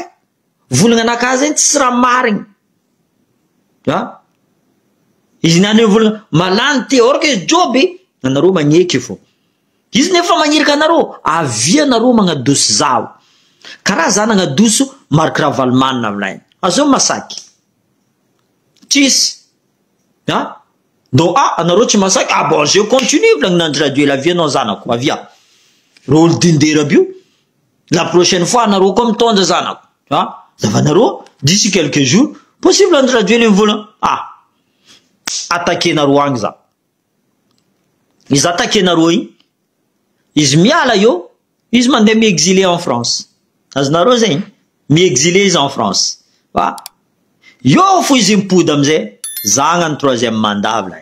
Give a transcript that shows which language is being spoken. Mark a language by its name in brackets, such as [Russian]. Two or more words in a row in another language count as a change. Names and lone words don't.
[Malagasy] Volagna anakahy zegny tsisy raha marigny. Izy niany volagna malany ty, or ke joby anareo magneky fo. Izy nefa magnirika anareo, avia anareo magnadoso zao. Karaha za nagnadoso Marc Ravalomanina aminay. Azao masaky. Tsisy. Donc anareo tsy masaky, [French] bon je continue [Malagasy] volagna Andry Rajoelina, avia anao zanako, avia. Rôle dindera bio. [French] La prochaine fois [Malagasy] anareo koa mitondra zanako. Zavanareo [French] d'ici quelques jours, possible [Malagasy] Andry Rajoelina mivolagna, attaquer anareo agny za. Izy attaquer anareo igny, izy miala io, izy mandeha mi-exilé en France. Azonareo zegny, mi-exilé izy en France. Io fo izy mipody amizay, za gnany 3e mandat vla.